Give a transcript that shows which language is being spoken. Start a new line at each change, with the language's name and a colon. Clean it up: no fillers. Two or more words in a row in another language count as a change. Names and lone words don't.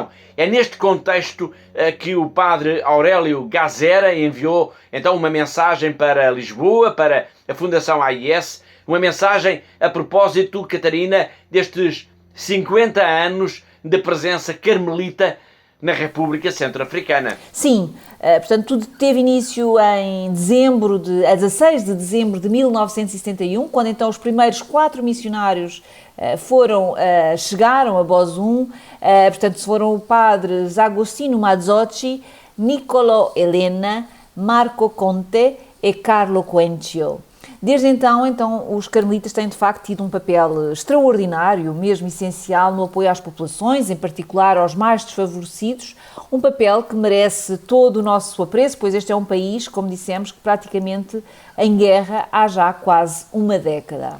Portuguese: É neste contexto que o padre Aurélio Gazera enviou então uma mensagem para Lisboa, para a Fundação AIS, uma mensagem a propósito, Catarina, destes 50 anos de presença carmelita na República Centro-Africana. Sim, portanto, tudo teve início em a 16 de dezembro de 1971, quando então os primeiros 4 missionários chegaram a Bozum. Portanto, foram o padre Agostino Mazzotti, Niccolo Elena, Marco Conte e Carlo Quencio. Desde então, os carmelitas têm de facto tido um papel extraordinário, mesmo essencial, no apoio às populações, em particular aos mais desfavorecidos, um papel que merece todo o nosso apreço, pois este é um país, como dissemos, que praticamente em guerra há já quase uma década.